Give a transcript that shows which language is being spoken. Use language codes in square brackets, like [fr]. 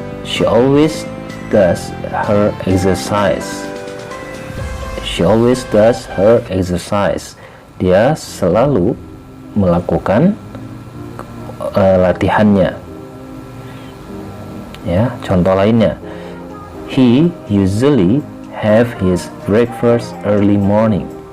[en] She always does her exercise. She always does her exercise. [id] Dia selalu melakukan latihannya. Ya, contoh lainnya. [en] He usually have his breakfast early morning.